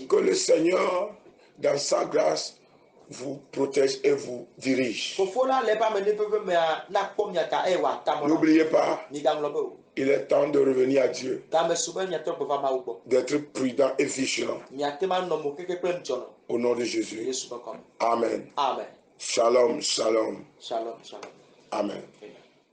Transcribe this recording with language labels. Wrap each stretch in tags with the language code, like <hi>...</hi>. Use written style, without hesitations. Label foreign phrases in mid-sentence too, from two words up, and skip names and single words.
<fr>Que le Seigneur, dans sa grâce, vous protège et vous dirige. N'oubliez pas, il est temps de revenir à Dieu, d'être prudent et vigilant. Au nom de Jésus. Amen. Amen.</fr> <he>שלום שלום. שלום שלום.</he> <fr>Amen. Amen.</fr>